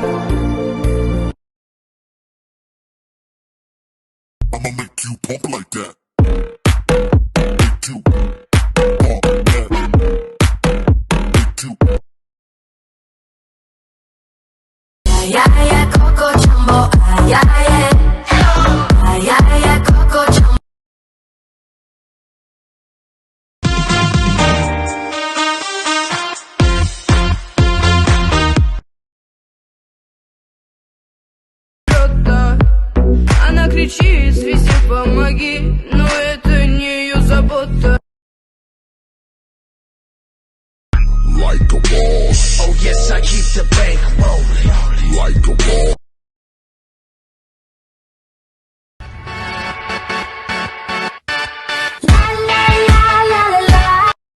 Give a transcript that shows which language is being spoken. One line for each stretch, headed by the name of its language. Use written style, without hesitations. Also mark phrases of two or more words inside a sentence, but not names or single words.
English: I'ma make you pump like that. Make you pump that. Make you. Ay, ay, ay, Coco Jumbo. Ay, ay, ay. Ay, ay, ay, Coco Jumbo.
Russian: Она кричит, свистит, помоги, но это не ее забота.
English: Like a boss. Oh yes, I keep the bank rolling. Like a boss. La, la, la, la, la.